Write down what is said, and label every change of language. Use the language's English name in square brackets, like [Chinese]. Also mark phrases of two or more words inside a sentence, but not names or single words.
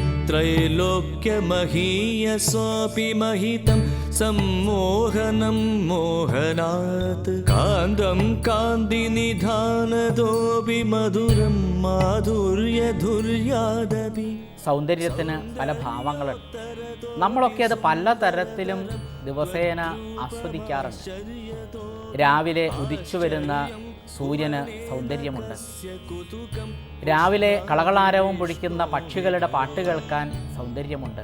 [Sanskrit] त्रैलोक्यमहीयसोऽपि महितं सम्मोहनं मोहनात् कान्तं कान्तिनिधानतोऽपि मधुरं माधुर्यधुर्यादपि. [Malayalam] സൗന്ദര്യത്തിന് പല ഭാവങ്ങളുണ്ട്. നമ്മളൊക്കെ അത് പല തരത്തിലും ദിവസേന ആസ്വദിക്കാറുണ്ട്. രാവിലെ ഉദിച്ചു വരുന്ന സൂര്യന് സൗന്ദര്യമുണ്ട്. രാവിലെ കളകളാരവം പൊഴിക്കുന്ന പക്ഷികളുടെ പാട്ട് കേൾക്കാൻ സൗന്ദര്യമുണ്ട്.